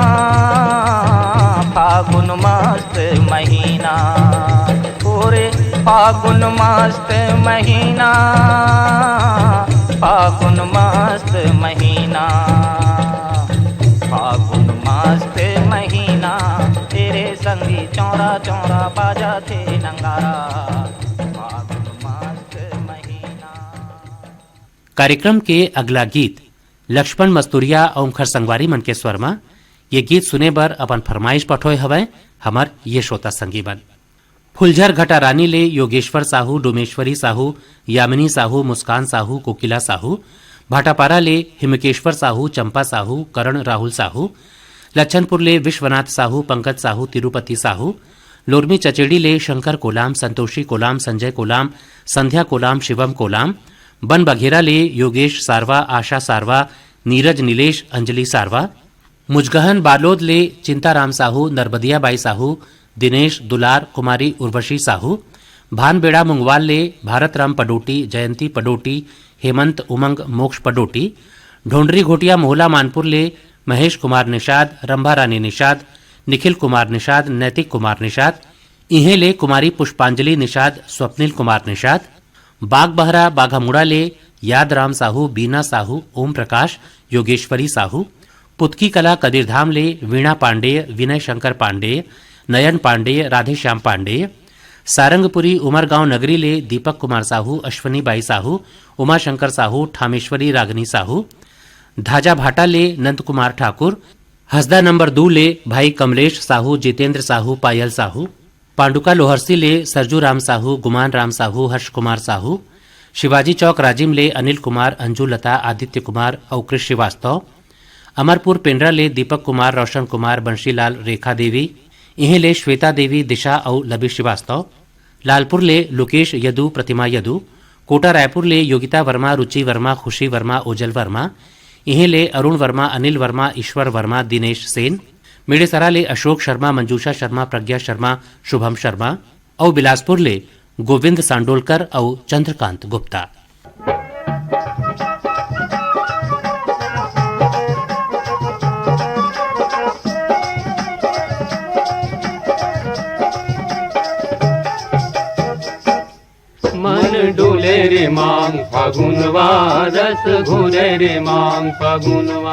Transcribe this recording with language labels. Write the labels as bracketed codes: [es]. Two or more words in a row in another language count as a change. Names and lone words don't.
[hne] फागुन मस्त महीना पूरे फागुन मस्त महीना फागुन मस्त महीना फागुन मस्त महीना तेरे संगी चौरा चौरा बाजा थे नंगारा फागुन मस्त महीना। कार्यक्रम के अगला गीत लक्ष्मण मस्तूरिया ओमखर संगवारी मन के स्वर में ये गीत सुने बर अपन फरमाइश पठोय हवय हमर ये श्रोता संगी बन। फुलझर घटा रानी ले योगेश्वर साहू, डोमेश्वरी साहू, यामिनी साहू, मुस्कान साहू, कोकिला साहू, भाटापारा ले हिमकेश्वर साहू, चंपा साहू, करण राहुल साहू, लच्छनपुर ले विश्वनाथ साहू, पंकज साहू, तिरुपति साहू, लोरमी चचेड़ी ले शंकर कोलाम, संतोषी कोलाम, संजय कोलाम, संध्या कोलाम, शिवम कोलाम, बन बघेरा ले योगेश सारवा, आशा सारवा, नीरज नीलेश, अंजलि सारवा, मुजगहन बालोद ले चिंताराम साहू, नरबदिया बाई साहू, दिनेश दुलार, कुमारी उर्वशी साहू, भानबेड़ा मुंगवाल ले भारत राम पडोटी, जयंती पडोटी, हेमंत उमंग मोक्ष पडोटी, ढोंडरी घोटिया मोहला मानपुर ले महेश कुमार निषाद, रंभा रानी निषाद, निखिल कुमार निषाद, नैतिक कुमार निषाद, इन्हें ले कुमारी पुष्पांजलि निषाद, स्वप्निल कुमार निषाद, बाग बहरा बाघामुड़ा ले याद राम साहू, बीना साहू, ओम प्रकाश, योगेश्वरी साहू, पुतकी कला कदीरधाम ले वीणा पांडेय, विनय शंकर पांडेय, नयन पांडेय, राधेश्याम पांडेय, सारंगपुरी उमरगांव नगरी ले दीपक कुमार साहू, अश्वनी बाई साहू, उमाशंकर साहू, ठामेश्वरी रागनी साहू, धाजा भाटा ले नंद कुमार ठाकुर, हसदा नंबर 2 ले भाई कमलेश साहू, जितेंद्र साहू, पायल साहू, पांडुका लोहरसी ले सरजू राम साहू, गुमान राम साहू, हर्ष कुमार साहू, शिवाजी चौक राजिम ले अनिल कुमार, अंजू लता, आदित्य कुमार और कृष श्रीवास्तव, अमरपुर पेंड्रा ले दीपक कुमार, रोशन कुमार, बंशीलाल, रेखा देवी, इन्हें ले श्वेता देवी, दिशा और लबी श्रीवास्तव, लालपुर ले लोकेश यदु, प्रतिमा यदु, कोटा रायपुर ले योगिता वर्मा, रुचि वर्मा, खुशी वर्मा, ओजल वर्मा, इन्हें ले अरुण वर्मा, अनिल वर्मा, ईश्वर वर्मा, दिनेश सेन, मेड़ेसरा ले अशोक शर्मा, मंजूषा शर्मा, प्रज्ञा शर्मा, शुभम शर्मा और बिलासपुर ले गोविंद सांडोलकर और चंद्रकांत गुप्ता। मन डोले रे मांग फागुनवा, रस घोले रे मांग फागुनवा,